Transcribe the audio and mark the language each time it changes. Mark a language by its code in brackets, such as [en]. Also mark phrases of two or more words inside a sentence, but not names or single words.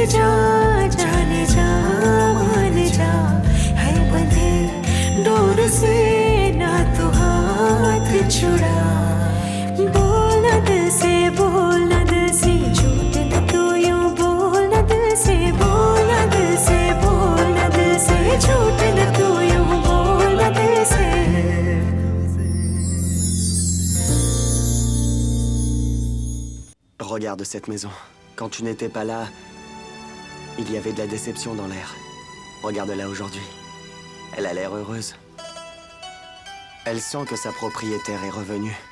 [hi] जा जाने जा मान जा है बंधे डोर से ना तू हाथ छुड़ा बोल न दिल से बोल न दिल से झूठ न तू यूं बोल न दिल से बोल न दिल से बोल न दिल से झूठ न तू यूं बोल न दिल से [fr] Regarde cette maison. Quand tu n'étais pas là, il y avait de la déception dans l'air. Regarde-la aujourd'hui. Elle a l'air heureuse. Elle sent que sa propriétaire est revenue.